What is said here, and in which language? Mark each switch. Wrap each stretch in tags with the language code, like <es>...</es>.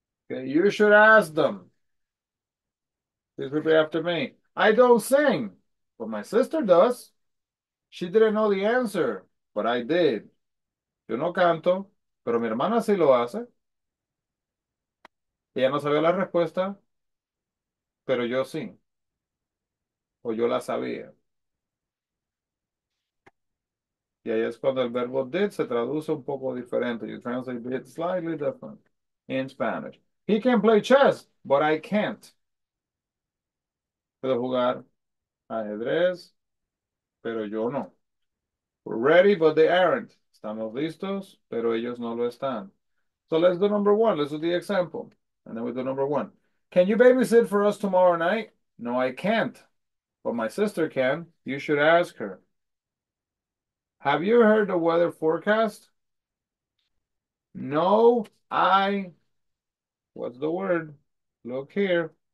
<en>Okay, you should ask them. Please repeat after me. I don't sing, but my sister does. She didn't know the answer, but I did.</en> <es>Yo no canto, pero mi hermana sí lo hace. Ella no sabía la respuesta, pero yo sí, o yo la sabía. Y ahí es cuando el verbo did se traduce un poco diferente.</es> <en>You translate it slightly different in Spanish. He can play chess, but I can't.</en> <es>Puedo jugar ajedrez, pero yo no.</es> <en>We're ready, but they aren't.</en> <es>Estamos listos, pero ellos no lo están.</es> <en>So let's do number 1. Let's do the example. And then we do number 1. Can you babysit for us tomorrow night? No, I can't. But my sister can. You should ask her. Have you heard the weather forecast? No, what's the word? Look here.</en>